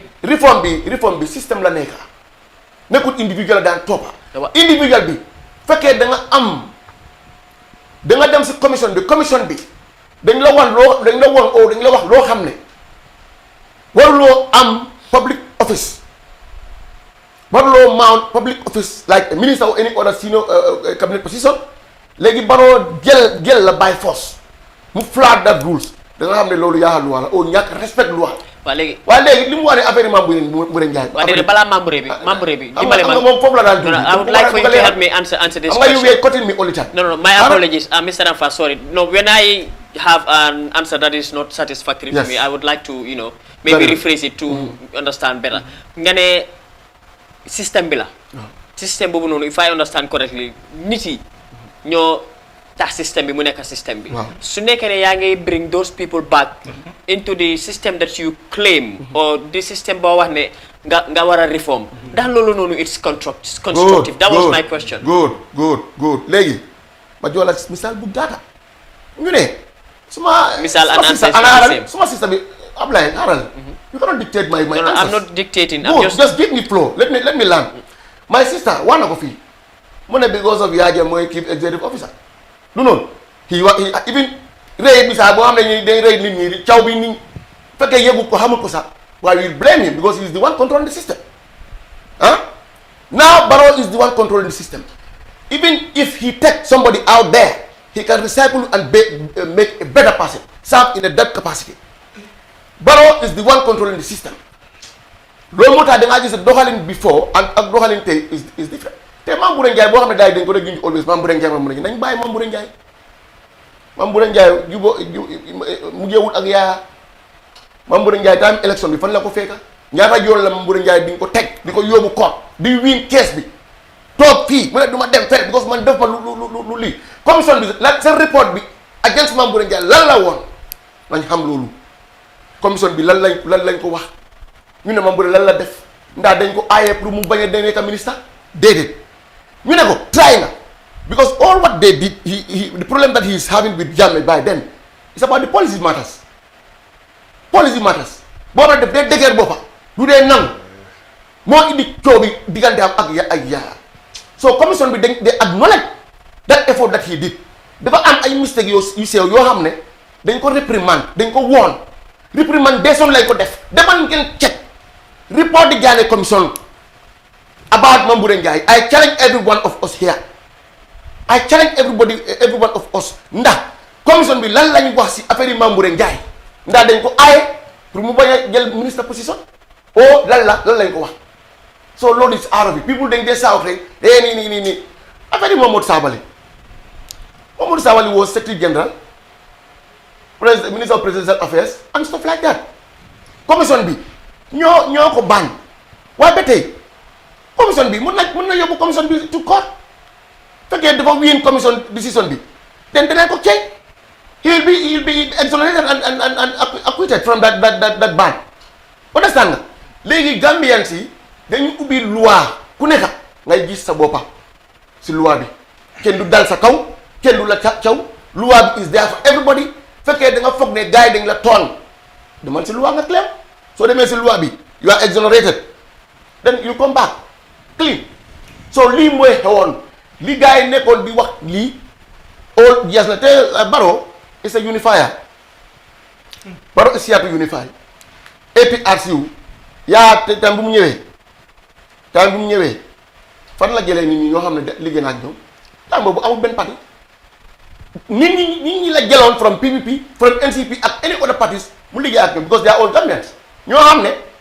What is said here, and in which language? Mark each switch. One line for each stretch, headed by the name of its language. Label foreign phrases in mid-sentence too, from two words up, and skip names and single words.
Wolof: réforme bi système la nekka nekkul individuel daan toppa individuel bi fekkee da nga dem si commission bi dañ la wax loo xam ne waruloo am
English: public office Barrow mount public office like a minister or any other senior cabinet position
Wolof: léegi Barrow jël la
English: by force
Wolof: mu
English: flat that rules
Wolof: da nga xam ne loolu yaa loi la au ñàkk respect loi. waaw léegi li mu wax ne affaire yi Mambouré Ndiaye. waaw déedéet balaa Mambouré bi dimbale ma moom foofu la daan dund.
English: I would like for you to help me answer this question. you were cutting me all the time. No, my apologies, Mr. Ramfa. Sorry. No, when I have an answer that is not satisfactory to me, I would like to, maybe rephrase it to understand better.
Wolof: Nga ne system bi la. System boobu noonu,
English: if I understand correctly,
Wolof: nit yi ñoo tax system bi mu nekk system bi. Su nekkee ne yaa ngay
English: bring those people back into the system
Wolof: that you claim or the system boo wax ne nga war a reform. Ndax loolu noonu
English: it's constructive. That was my question. Good.
Wolof: Léegi ma jox la misaal bu gàtta ñu ne suma system bi Ablaye xaaral
English: you cannot dictate my answers. I'm not dictating. Just give me flow. Let me learn. My sister
Wolof: wax na ko fii mu ne
English: because of Yaya mooy keep executive officer
Wolof: du noonu
English: he even
Wolof: rëy bi sax boo xam ne day rëy nit ñi caw bi nit fekkee yëgu ko xamul ko sax waaye
English: we blame him because he is the one controlling the system now Barrow is the one controlling the system. Even if he takes somebody out there he can recycle and make a better person serve in a that capacity. Barrow is the one controlling the system.
Wolof: loolu moo tax da ngaa gis doxalin before ak doxalin tey
English: is different
Wolof: te Mambouré Ndiaye boo xam ne gars yi dañ ko doon junj always Mambouré Ndiaye nañ bàyyi Mambouré Ndiaye mujjeewul ak Yaya Mambouré Ndiaye time élection bi fan la ko fekka ñaata yoon la Mambouré Ndiaye di ko teg di ko yóbbu koot di win kees bi toog fii mu ne du ma dem fenn because man def ma lu lii commission bi la seen report bi against Mambouré Ndiaye lan la woon nañ xam loolu commission bi lan lañ ko wax ñu ne Mambouré lan la def ndax dañ ko aaye pour mu bañ a nekk ministre déedéet ñu ne ko try na
English: because all what they did the problem that he is having with Jammeh by then is about the policy matters
Wolof: boo xam ne def dee dëgër boppa du dee nangu moo indi coow bi diggante am ak Yaya so commission bi
English: they acknowledge that effort that he did
Wolof: dafa am ay mistake yu sew yoo xam ne dañ ko réprimande dañ ko woon réprimandation lañ ko def demal ngeen check report the Jammeh commission about Mambouré Ndiaye.
English: I challenge every one of us here. I challenge every one of us
Wolof: ndax commission bi lan lañ wax si affaire yi Mambouré Ndiaye ndax dañ ko aaye pour mu bañ a jël ministre position o lan lañ ko wax so loolu
English: is out of it people
Wolof: dañ dee saaw rek nii affaire yi Momodou
English: Sabally was secretary general minister of presidential affairs and stuff like that
Wolof: commission bi ñoo ko ban waaye ba tey commission bi mun na yóbbu commission bi
English: to court
Wolof: fekkee dafa
English: win commission decision bi then
Wolof: danañ ko
English: change he will be exonerated and acquitted from that ban understand
Wolof: nga léegi
English: Gambians
Wolof: yi dañu ubbi loi ku nekk ngay gis sa boppa si loi bi kenn du dal sa kaw kenn du la caw loi bi
English: is there for everybody
Wolof: fekkee da nga foog ne gars yi dañ la toon demal si loi nga claim soo demee si loi bi
English: you are exonerated then you come back clean
Wolof: so lii mooy xewoon li gars yi nekkoon di wax lii
English: all yes
Wolof: na te Barrow
English: is a unifier Barrow is here to unify
Wolof: APRCU yaa te tam bu mu ñëwee fan la jëlee nit ñi ñoo xam ne liggéey na ak ñoom tam boobu amul benn parti nit ñi la jëloon
English: from PPP from NCP
Wolof: ak
English: any other parties
Wolof: mu liggéey ak ñoom
English: because they are all Gambians
Wolof: ñoo xam ne